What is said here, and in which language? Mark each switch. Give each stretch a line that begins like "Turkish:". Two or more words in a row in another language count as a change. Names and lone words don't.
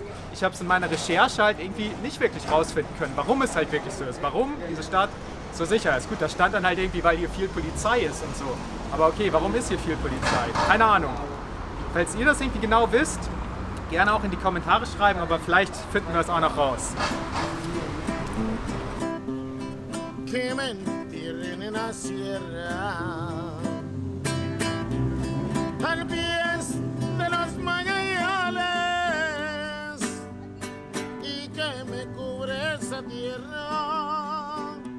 German: Ich habe es in meiner Recherche halt irgendwie nicht wirklich rausfinden können, warum es halt wirklich so ist. Warum diese Stadt so sicher ist. Gut, da stand dann halt irgendwie, weil hier viel Polizei ist und so. Aber okay, warum ist hier viel Polizei? Keine Ahnung. Falls ihr das irgendwie genau wisst, gerne auch in die Kommentare schreiben, aber vielleicht finden wir es auch noch raus.
Spanish: Que mentir en la sierra, al pies de los magueyales, y que me cubre esa tierra,